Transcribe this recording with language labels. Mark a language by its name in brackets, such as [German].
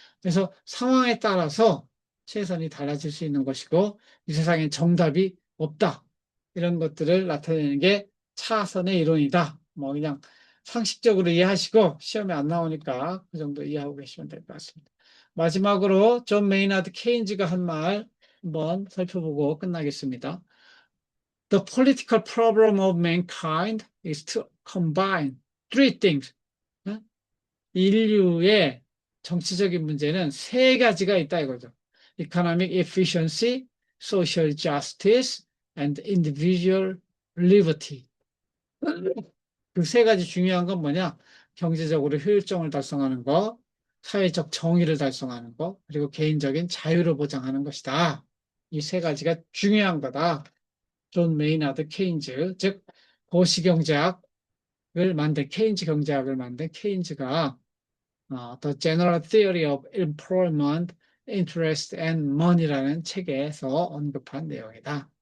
[Korean] 그래서 상황에 따라서 최선이 달라질 수 있는 것이고 이 세상엔 정답이 없다. 이런 것들을 나타내는 게 차선의 이론이다. 뭐 그냥 상식적으로 이해하시고 시험에 안 나오니까 그 정도 이해하고 계시면 될 것 같습니다. 마지막으로 존 메이나드 케인즈가 한 말 한번 살펴보고 끝나겠습니다. [English] The political problem of mankind is to combine three things. [Korean] 인류의 정치적인 문제는 세 가지가 있다 이거죠. [English] Economic efficiency, social justice, and individual liberty. [Korean] 그 세 가지 중요한 건 뭐냐? 경제적으로 효율성을 달성하는 거, 사회적 정의를 달성하는 거, 그리고 개인적인 자유를 보장하는 것이다. 이 세 가지가 중요한 거다. 존 메이나드 케인즈, 즉 거시경제학을 케인즈 경제학을 만든 케인즈가 The General Theory of Employment, Interest and Money라는 책에서 언급한 내용이다.